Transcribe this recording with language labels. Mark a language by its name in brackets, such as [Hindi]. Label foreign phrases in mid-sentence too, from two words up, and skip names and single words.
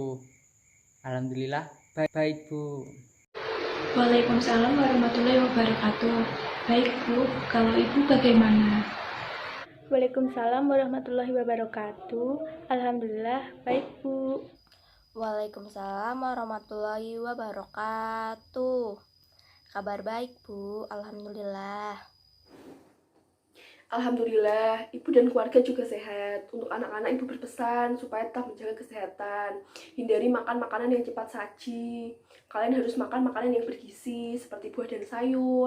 [Indonesian] Alhamdulillah baik Bu. [Arabic] Waalaikumsalam warahmatullahi wabarakatuh. [Indonesian] Baik Bu, kalau Ibu bagaimana? [Arabic] Waalaikumsalam warahmatullahi wabarakatuh. [Indonesian] Alhamdulillah baik Bu. [Arabic] Waalaikumsalam warahmatullahi wabarakatuh. [Indonesian] Kabar baik, Bu. Alhamdulillah. Alhamdulillah, ibu dan keluarga juga sehat. Untuk anak-anak, ibu berpesan supaya tetap menjaga kesehatan. Hindari makan makanan yang cepat saji. Kalian harus makan makanan yang bergizi, seperti buah dan sayur.